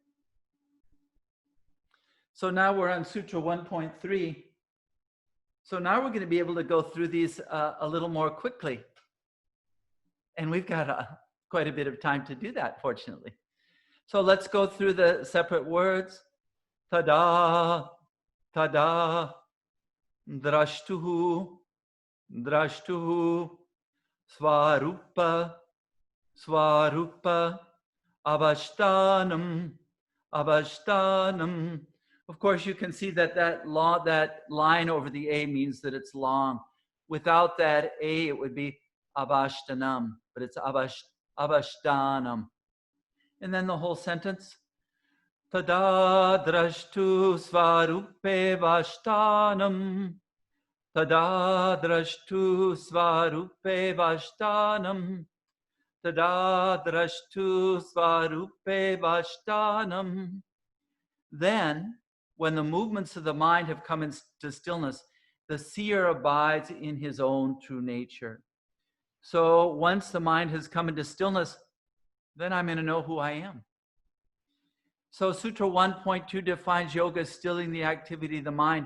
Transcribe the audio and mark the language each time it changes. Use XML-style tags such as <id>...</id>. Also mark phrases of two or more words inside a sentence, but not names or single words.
<en>So now we're on Sutra 1.3. So now we're going to be able to go through these a little more quickly. And we've got quite a bit of time to do that, fortunately. So let's go through the separate words.</en> <sa>Tada, tada, drashtuhu, drashtuhu, svarupa, svarupa, avashtanam, avashtanam.</sa> <en>Of course, you can see that that line over the A means that it's long. Without that A, it would be avashtanam, but it's avashtanam. And then the whole sentence.</en> <sa>Tada drashtu svarupe vashtanam. Tada drashtu svarupe vashtanam. Tada drashtu svarupe vashtanam.</sa> <en>Then, when the movements of the mind have come into stillness, the seer abides in his own true nature. So once the mind has come into stillness, then I'm going to know who I am. So Sutra 1.2 defines yoga as stilling the activity of the mind.</en>